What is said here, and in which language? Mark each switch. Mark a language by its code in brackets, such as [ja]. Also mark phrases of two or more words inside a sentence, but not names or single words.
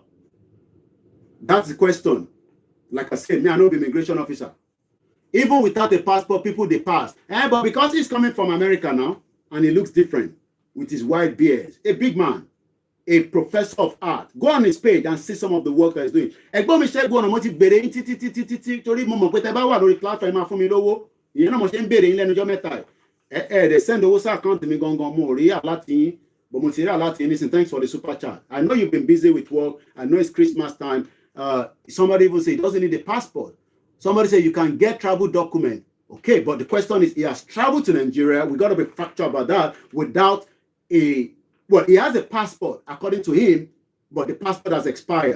[en] That's the question. Like I said, me, I'm not an immigration officer. Even without a passport, people, they pass. But because he's coming from America now, and he looks different with his white beard, a big man, a professor of art. Go on his page and see some of the work that he's doing. [yo] Ẹ̀gbọ́n mi ṣe [en] go on [yo] mo ti bèrè yín títí torí mo mọ̀ pé tẹ́ bá wà lórí platform máa fún mi lówó. Ìyẹn náà mo ṣe ń bèrè yín lẹ́nu ọjọ́ mẹ́ta. [en] They send [yo] owó sí account mi gangan mo rí àláti yín, but mo ti rí àláti yín nísìn. [en] Thanks for the super chat. I know you've been busy with work. I know it's Christmas time. Somebody even say he doesn't need a passport. Somebody say you can get travel document. Okay, but the question is he has traveled to Nigeria. We got to be factual about that without a well, he has a passport, according to him, but the passport has expired.